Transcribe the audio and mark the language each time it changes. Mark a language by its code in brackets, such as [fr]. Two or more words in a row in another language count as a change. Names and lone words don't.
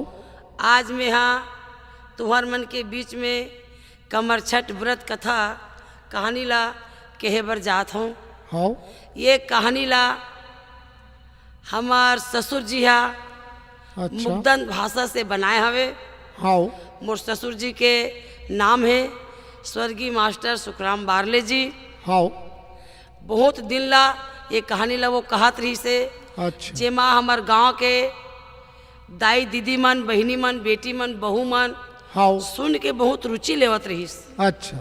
[hne] आज मैं यहाँ तुम्हार मन के बीच में कमर छठ व्रत कथा कहानी ला कहे बर जात हूँ। हाँ ये कहानी ला हमार ससुर जी हा अच्छा मुग्धन भाषा से बनाए हवे। हाँ मोर ससुर जी के नाम है स्वर्गीय मास्टर सुखराम बारले जी। हाँ बहुत दिन ला ये कहानी ला वो कहत रही से अच्छा जेमा हमार गांव के दाई दीदी मन, बहिनी मन, बेटी मन, बहू मन हाँ सुन के बहुत रुचि लेवत रहीस। अच्छा